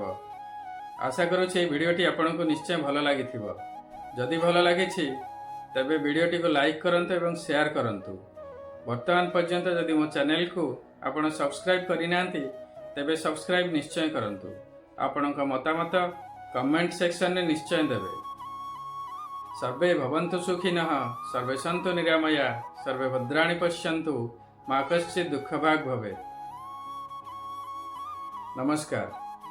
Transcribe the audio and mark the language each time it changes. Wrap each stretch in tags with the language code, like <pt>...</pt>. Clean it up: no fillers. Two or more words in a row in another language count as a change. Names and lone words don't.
<or>ଆଶା କରୁଛି ଏହି ଭିଡ଼ିଓଟି ଆପଣଙ୍କୁ ନିଶ୍ଚୟ ଭଲ ଲାଗିଥିବ। ଯଦି ଭଲ ଲାଗିଛି ତେବେ ଭିଡ଼ିଓଟିକୁ ଲାଇକ୍ କରନ୍ତୁ ଏବଂ ସେୟାର କରନ୍ତୁ। ବର୍ତ୍ତମାନ ପର୍ଯ୍ୟନ୍ତ ଯଦି ମୋ ଚ୍ୟାନେଲକୁ ଆପଣ ସବସ୍କ୍ରାଇବ୍ କରିନାହାନ୍ତି ତେବେ ସବସ୍କ୍ରାଇବ୍ ନିଶ୍ଚୟ କରନ୍ତୁ। ଆପଣଙ୍କ ମତାମତ କମେଣ୍ଟ ସେକ୍ସନରେ ନିଶ୍ଚୟ ଦେବେ।</or> <sa>सर्वे भवन्तु सुखिनः, सर्वे सन्तु निरामया, सर्वे भद्राणि पश्यन्तु, मा कश्चित् दुःखभाग् भवेत्। नमस्कार।</sa>